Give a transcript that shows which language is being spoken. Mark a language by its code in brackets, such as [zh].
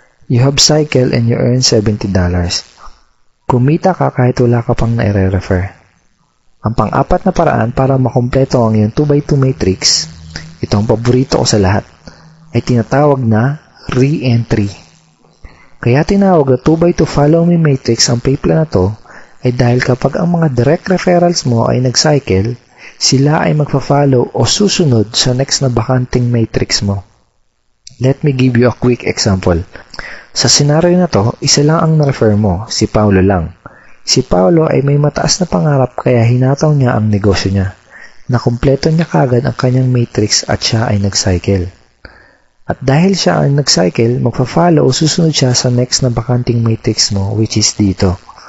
[en] You have cycle and you earn $70. [tl] Kumita ka kahit wala ka pang nare-refer. Ang pang-4 na paraan para makumpleto ang iyong 2x2 matrix, ito ang paborito ko sa lahat, ay tinatawag na re-entry. Kaya tinawag na 2x2 [en] follow me matrix [tl] ang paypla na to ay dahil kapag ang mga direct referrals mo ay nag-cycle, sila ay magpa-follow o susunod sa next na bakanting matrix mo. [en] Let me give you a quick example. [tl] Sa scenario na to, isa lang ang na-refer mo, si Paulo lang. Si Paulo ay may mataas na pangarap kaya hinataw niya ang negosyo niya. Nakumpleto niya kagad ang kanyang matrix at siya ay nag-cycle. At dahil siya ay nag-cycle, magpa-follow o susunod siya sa next na bakanting matrix mo [en] which is dito.